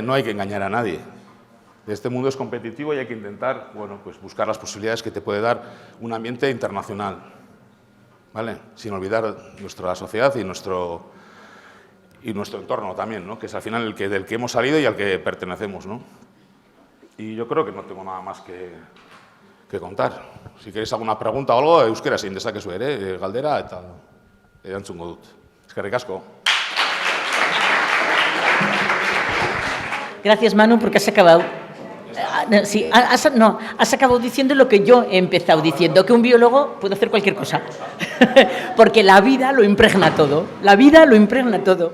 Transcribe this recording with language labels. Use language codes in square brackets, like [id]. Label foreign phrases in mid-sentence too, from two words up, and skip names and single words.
[es] No hay que engañar a nadie. Este mundo es competitivo y hay que intentar, bueno, pues buscar las posibilidades que te puede dar un ambiente internacional, ¿vale? Sin olvidar nuestra sociedad y nuestro entorno también, ¿no? Que es al final del que hemos salido y al que pertenecemos, ¿no? Y yo creo que no tengo nada más que contar. Si queréis alguna pregunta o algo, [eu] euskera zein dezakezu ere, galdera eta erantzungo dut. Eskerrik asko. [es] Gracias, Manu, porque has acabado. Sí, has acabado diciendo lo que yo he empezado diciendo, que un biólogo puede hacer cualquier cosa. Porque la vida lo impregna todo. La vida lo impregna todo.